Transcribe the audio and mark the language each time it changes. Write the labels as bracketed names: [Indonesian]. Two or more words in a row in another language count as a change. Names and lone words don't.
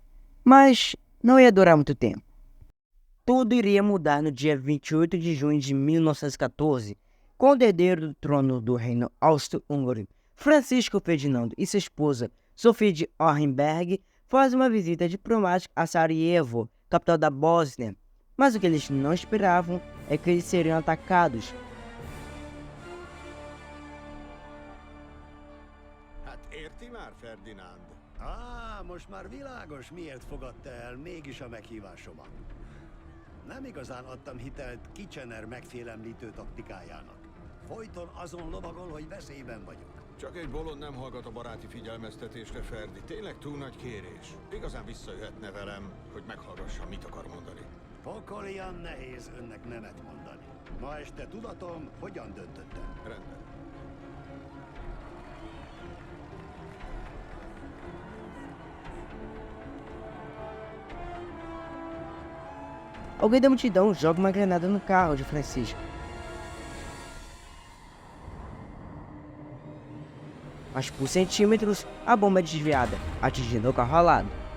[Portuguese] Mas não ia durar muito tempo. Tudo iria mudar no dia 28 de junho de 1914, quando o herdeiro do trono do reino austro-húngaro, Francisco Ferdinando, e sua esposa, Sofia de Hohenberg, fazem uma visita diplomática a Sarajevo, capital da Bósnia. Mas o que eles não esperavam é que eles seriam atacados. [Hungarian] Hát érti már, Ferdinand? Most már világos, miért fogadta el mégis a meghívásomat. Nem igazán adtam hitelt Kitchener megfélemlítő taktikájának. Folyton azon lovagol, hogy veszélyben vagyok. Csak egy bolond nem hallgat a baráti figyelmeztetésre, Ferdi. Tényleg túl nagy kérés. Igazán visszajöhetne velem, hogy meghallgassa, mit akar mondani. Pokolian nehéz önnek nemet mondani. Ma este tudatom, hogyan döntöttem. Rendben. [Portuguese] Alguém da multidão joga uma granada no carro de Francisco. Mas por centímetros, a bomba é desviada, atingindo o carro ao lado.